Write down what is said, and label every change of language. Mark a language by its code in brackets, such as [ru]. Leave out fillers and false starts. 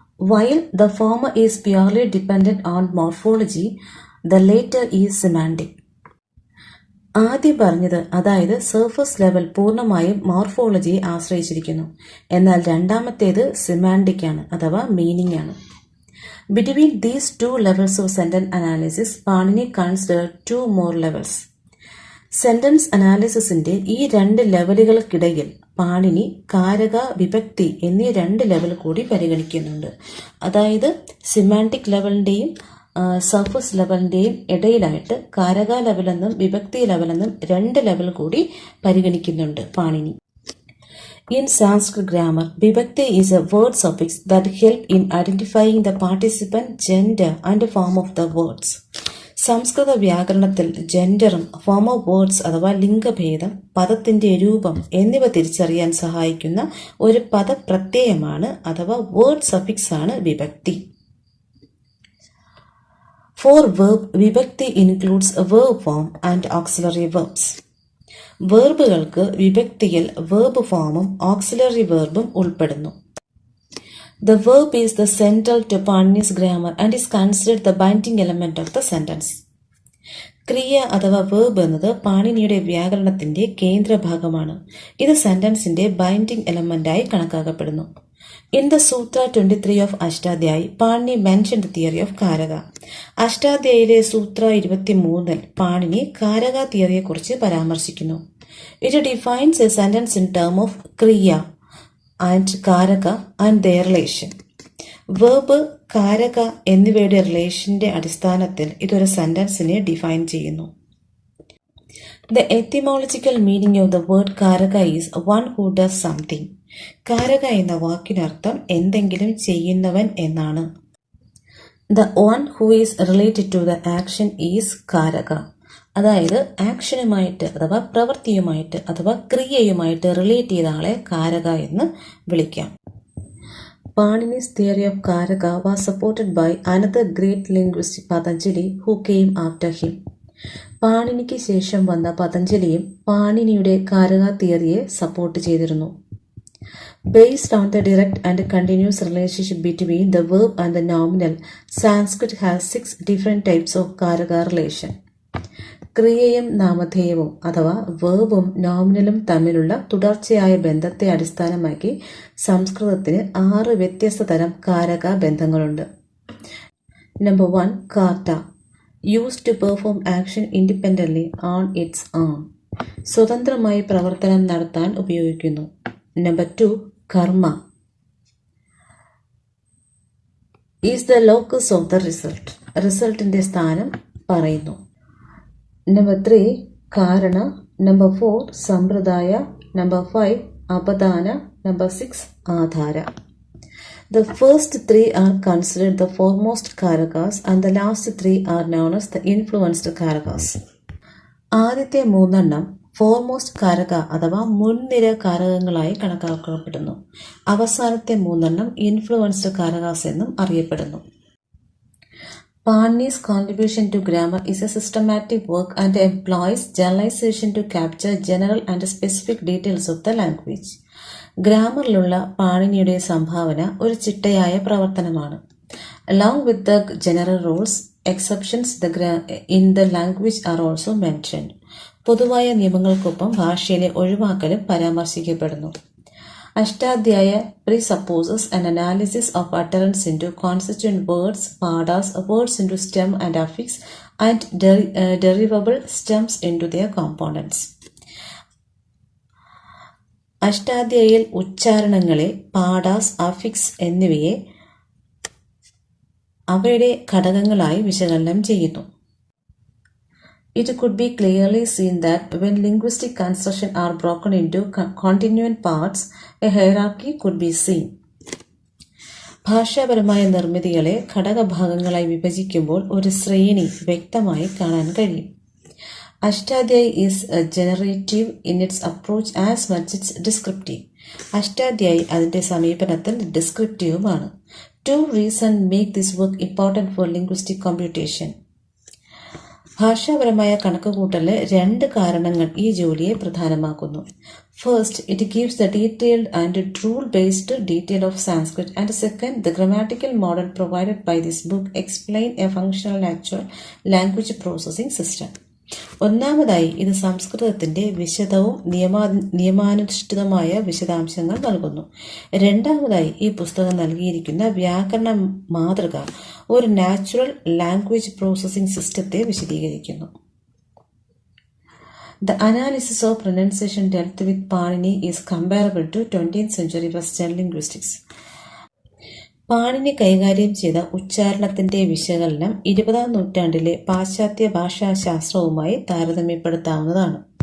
[en] While the former is purely dependent on morphology, the latter is semantic. [ml] ആദ്യം പറഞ്ഞത്, അതായത് surface level പൂർണ്ണമായും മോർഫോളജിയെ ആശ്രയിച്ചിരിക്കുന്നു. എന്നാൽ രണ്ടാമത്തേത് സിമാൻറ്റിക് ആണ് അഥവാ മീനിങ് ആണ്. [en] Between these two levels of sentence analysis, Panini considered two more levels. [ml] Sentence അനാലിസിസിന്റെ ഈ രണ്ട് ലെവലുകൾക്കിടയിൽ പാണിനി കാരക, വിഭക്തി എന്നീ രണ്ട് ലെവൽ കൂടി പരിഗണിക്കുന്നുണ്ട്. അതായത് സിമാൻറ്റിക് ലെവലിന്റെയും സർഫസ് ലെവലിന്റെയും ഇടയിലായിട്ട് കാരക ലെവലെന്നും വിഭക്തി ലെവലെന്നും രണ്ട് ലെവൽ കൂടി പരിഗണിക്കുന്നുണ്ട് Panini. [en] In Sanskrit grammar, vibhakti is a word suffix that help in identifying the participant, gender and form of the words. [ml] സംസ്കൃത വ്യാകരണത്തിൽ ജെൻഡറും [en] form of words [ml] അഥവാ ലിംഗഭേദം, പദത്തിന്റെ രൂപം എന്നിവ തിരിച്ചറിയാൻ സഹായിക്കുന്ന ഒരു പദപ്രത്യയമാണ് അഥവാ വേർഡ് സഫിക്സ് ആണ് വിഭക്തി. [en] For verb, വിഭക്തി includes a verb form and auxiliary verbs. [ml] വേർബുകൾക്ക് വിഭക്തിയിൽ verb ഫോമും ഓക്സിലറി വേർബും ഉൾപ്പെടുന്നു. [en] The verb is the central to Panini's grammar and is considered the binding element of the sentence. [ml] ക്രിയ അഥവാ വേർബ് എന്നത് പാണിനിയുടെ വ്യാകരണത്തിന്റെ കേന്ദ്രഭാഗമാണ്. ഇത് സെന്റൻസിന്റെ binding എലമെന്റായി കണക്കാക്കപ്പെടുന്നു. [en] In the Sutra 23 of Ashtadhyayi, Panini mentioned the theory of Karaka. [ml] അഷ്ടാധ്യായിലെ സൂത്ര 23 പാണിനി കാരക തിയറിയെക്കുറിച്ച് പരാമർശിക്കുന്നു. [en] It defines a sentence in terms of ക്രിയ and Karaka and their relation. [ml] Verb, കാരക എന്നിവയുടെ റിലേഷന്റെ അടിസ്ഥാനത്തിൽ ഇതൊരു സെന്റൻസിനെ ഡിഫൈൻ ചെയ്യുന്നു. [en] The etymological meaning of the word Karaka is one who does something. [ml] കാരക എന്ന വാക്കിനർത്ഥം എന്തെങ്കിലും ചെയ്യുന്നവൻ എന്നാണ്. [en] The one who is related to the action is Karaka. [ml] അതായത് ആക്ഷനുമായിട്ട് അഥവാ പ്രവൃത്തിയുമായിട്ട് അഥവാ ക്രിയയുമായിട്ട് റിലേറ്റ് ചെയ്ത ആളെ കാരക എന്ന് വിളിക്കാം. [en] Panini's theory of Karaka was supported by another great linguist, Patanjali, who came after him. [ml] പാണിനിക്ക് ശേഷം വന്ന പതഞ്ജലിയും പാണിനിയുടെ കാരക തിയറിയെ സപ്പോർട്ട് ചെയ്തിരുന്നു. [en] Based on the direct and continuous relationship between the verb and the nominal, Sanskrit has 6 different types of Karaka relation. [ml] ക്രിയയും നാമധേയവും അഥവാ വേർബും നോമിനലും തമ്മിലുള്ള തുടർച്ചയായ ബന്ധത്തെ അടിസ്ഥാനമാക്കി സംസ്കൃതത്തിന് 6 വ്യത്യസ്ത തരം കാരക ബന്ധങ്ങളുണ്ട്. [en] Number 1, കാർട്ട, used to perform action independently on its own. [ml] സ്വതന്ത്രമായി പ്രവർത്തനം നടത്താൻ ഉപയോഗിക്കുന്നു. [en] Number 2, കർമ്മ, is the locus of the result. [ml] റിസൾട്ടിന്റെ സ്ഥാനം പറയുന്നു. നമ്പർ 3, കാരണ. നമ്പർ 4, സമ്പ്രദായ. നമ്പർ 5, അപദാന. നമ്പർ 6, ആധാര. [en] The first 3 are considered the foremost Karakas and the last 3 are known as the influenced Karakas. [ml] ആദ്യത്തെ 3 ഫോർമോസ്റ്റ് കാരക അഥവാ മുൻനിര കാരകങ്ങളായി കണക്കാക്കപ്പെടുന്നു. അവസാനത്തെ 3 ഇൻഫ്ലുവൻസ്ഡ് കാരകാസ് എന്നും അറിയപ്പെടുന്നു. [en] Panini's contribution to grammar is a systematic work and employs generalization to capture general and specific details of the language. [ml] ഗ്രാമറിലുള്ള പാണിനിയുടെ സംഭാവന ഒരു ചിട്ടയായ പ്രവർത്തനമാണ്. [en] Along with the general rules, exceptions in the language are also mentioned. [ml] പൊതുവായ നിയമങ്ങൾക്കൊപ്പം ഭാഷയിലെ ഒഴിവാക്കലും പരാമർശിക്കപ്പെടുന്നു. [en] Ashtadhyayi presupposes an analysis of utterance into constituent words, padas, words into stem and affix, and derivable stems into their components. [ml] അഷ്ടാധ്യായിൽ ഉച്ചാരണങ്ങളെ പാഡാസ്, affix എന്നിവയെ അവയുടെ ഘടകങ്ങളായി വിശകലനം ചെയ്യുന്നു. [en] It could be clearly seen that when linguistic construction are broken into continuant parts, a hierarchy could be seen. [ml] ഭാഷാപരമായ നിർമ്മിതികളെ ഘടകഭാഗങ്ങളായി വിഭജിക്കുമ്പോൾ ഒരു ശ്രേണി വ്യക്തമായി കാണാൻ കഴിയും. [en] Ashtadhyayi is generative in its approach as much as descriptive. [ml] Ashtadhyayi അതിന്റെ സമീപനത്തിൽ ഡിസ്ക്രിപ്റ്റീവുമാണ്. [en] 2 reasons make this work important for linguistic computation. [ml] ഭാഷാപരമായ കണക്കുകൂട്ടലിന് 2 കാരണങ്ങൾ ഈ ജോലിയെ പ്രധാനമാക്കുന്നു. [en] First, it gives the detailed and rule-based detail of Sanskrit, and second, the grammatical model provided by this book explain a functional natural language processing system. [ml] ഒന്നാമതായി ഇത് സംസ്കൃതത്തിന്റെ വിശദവും നിയമാനുഷ്ഠിതമായ വിശദാംശങ്ങൾ നൽകുന്നു. രണ്ടാമതായി ഈ പുസ്തകം നൽകിയിരിക്കുന്ന വ്യാകരണ മാതൃക ഒരു നാച്ചുറൽ ലാംഗ്വേജ് പ്രോസസ്സിംഗ് സിസ്റ്റത്തെ വിശദീകരിക്കുന്നു. [en] The analysis of pronunciation dealt with Panini is comparable to 20th century Western linguistics. [ml] Panini കൈകാര്യം ചെയ്ത ഉച്ചാരണത്തിന്റെ വിശകലനം 20ാം നൂറ്റാണ്ടിലെ പാശ്ചാത്യ ഭാഷാശാസ്ത്രവുമായി താരതമ്യപ്പെടുത്താവുന്നതാണ്.